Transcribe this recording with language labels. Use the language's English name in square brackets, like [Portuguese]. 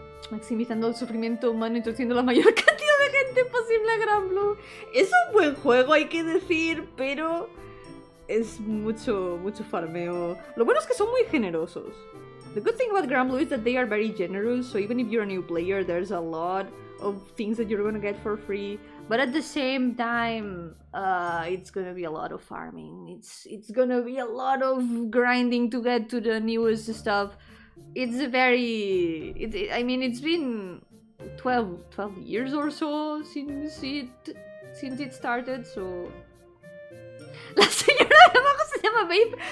[Spanish] Maximizando el sufrimiento humano, introduciendo la mayor cantidad de gente posible a Gran Blue. Es un buen juego, hay que decir, pero es mucho farmeo. Lo bueno es que son muy generosos. [English] The good thing about Gran Blue is that they are very generous, so even if you're a new player, there's a lot of things that you're gonna get for free. But at the same time, it's gonna be a lot of farming. It's gonna be a lot of grinding to get to the newest stuff. It's I mean, it's been 12 years or so since it started, so... [Spanish] La señora de abajo se llama Vape.